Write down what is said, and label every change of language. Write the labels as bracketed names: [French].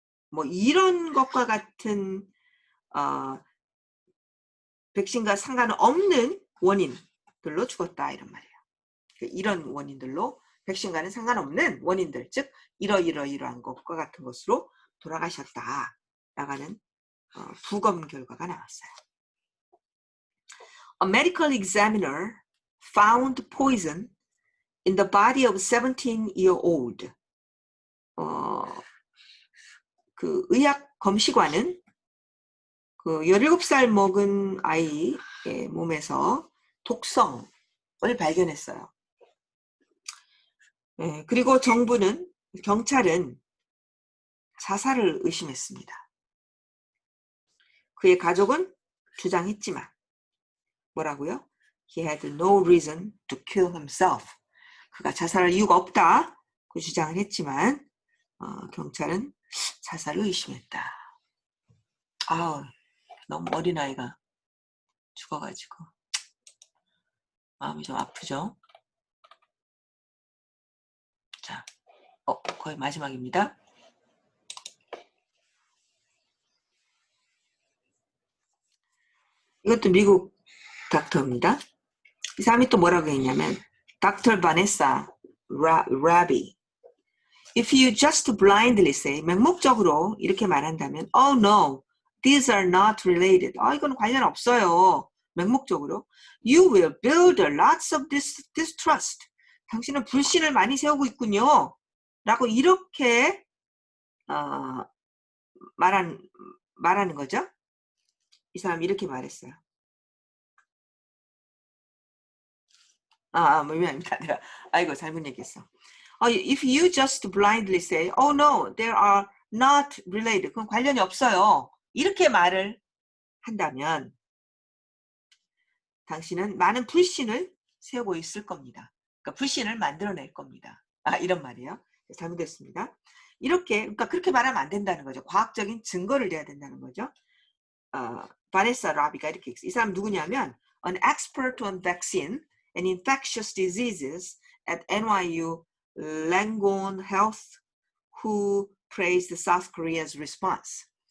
[Korean] 뭐 이런 것과 같은 백신과 상관없는 원인들로 죽었다 이런 말이에요. 이런 원인들로 백신과는 상관없는 원인들, 즉 이러한 것과 같은 것으로 돌아가셨다 라는 부검 결과가 나왔어요. [English] A medical examiner found poison in the body of a 17-year-old. [Korean] 그 의학 검시관은 그 17살 먹은 아이의 몸에서 독성을 발견했어요. 그리고 경찰은 자살을 의심했습니다. 그의 가족은 주장했지만 뭐라고요? [English] He had no reason to kill himself. [Korean] 그가 자살할 이유가 없다. 그 주장을 했지만 경찰은 자살을 의심했다. 너무 어린아이가 죽어가지고 마음이 좀 아프죠? 자, 거의 마지막입니다. 이것도 미국 닥터입니다. 이 사람이 또 뭐라고 했냐면 Dr. [English] Vanessa Raby. If you just blindly say, [Korean] 맹목적으로 이렇게 말한다면 [English] Oh no, these are not related. [Korean] 이건 관련 없어요. 맹목적으로 [English] You will build lots of distrust. [Korean] 당신은 불신을 많이 세우고 있군요. 라고 이렇게 말하는 거죠. 이 사람이 이렇게 말했어요. 미안합니다. 내가 아이고 잘못 얘기했어. [English] If you just blindly say, oh no, they are not related. [Korean] 그건 관련이 없어요. 이렇게 말을 한다면 당신은 많은 불신을 세우고 있을 겁니다. 그러니까 불신을 만들어낼 겁니다. 이런 말이에요. 잘못됐습니다. 그러니까 그렇게 말하면 안 된다는 거죠. 과학적인 증거를 내야 된다는 거죠. 바네사 라비가 이렇게 했어요. 이 사람 누구냐면 [English] an expert on vaccine and infectious diseases at NYU Langone Health who praised South Korea's response.